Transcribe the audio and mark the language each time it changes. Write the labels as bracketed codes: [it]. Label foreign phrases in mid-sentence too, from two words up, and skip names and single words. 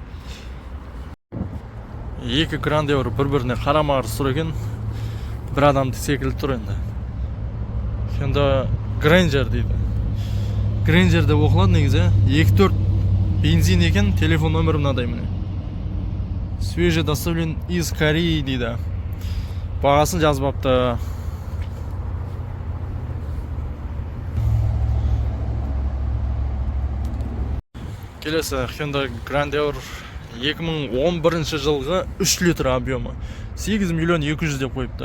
[kk] Екі Грандеор бір-біріне қарама-қарсы тұр екен. Бір адамды секілді тұр енді. Енді Грейнджер дейді. Грейнджерде оқылады негізі. 2.4 бензин екен, телефон нөмірі мынадай міне. [ru] Свежий доставлен из Кореи дейді. [kk] Бағасын жазбапты. Келесі Hyundai Grandeur 2011 жылғы 3 литр объемы. 8 миллион 200 деп қойыпты.